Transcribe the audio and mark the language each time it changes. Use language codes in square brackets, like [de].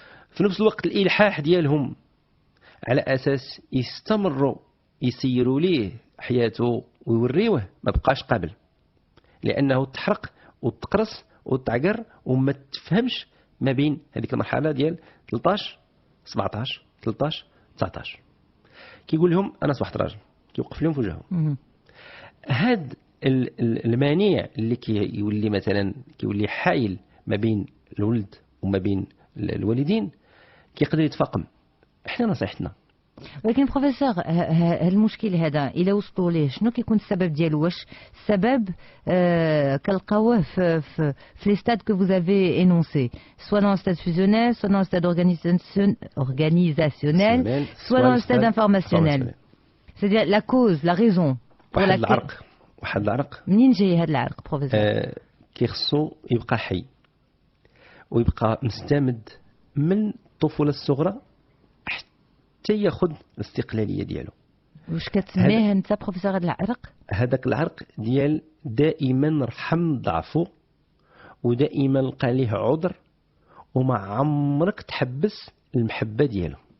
[ar] في نفس الوقت الالحاح ديالهم على اساس يستمروا يسيروا ليه حياته ويوريوه ما بقاش قابل، لانه تحرق وتقرص وتعقر وما تفهمش ما بين هذيك المرحله ديال 13 17 13 19. كيقول لهم انا صبحت راجل، كيوقف لهم في وجههم. هاد المانع اللي كيولي مثلا كيولي حايل ما بين الولد وما بين الوالدين كيقدر يتفاقم. احنا نصيحتنا ولكن بروفيسور المشكل هذا الى وصلوا ليه شنو كيكون السبب ديالو؟ واش السبب كنلقاوه في لي ستاد كو [fr] vous avez énoncé, soit dans le stade fusionnel, soit dans le stade organisationnel, soit dans le stade informationnel. C'est-à-dire la cause, la raison pour laquelle [ar] واحد العرق منين جاي هذا العرق بروفيسور؟ كيخصو يبقى حي ويبقى مستمد من الطفوله الصغرى حتى ياخذ الاستقلاليه ديالو. واش كتسميه انت بروفيسور هذا العرق؟ هذاك العرق ديال دائما رحم ضعفه ودائما لقى عليه عذر وما عمرك تحبس المحبه ديالو.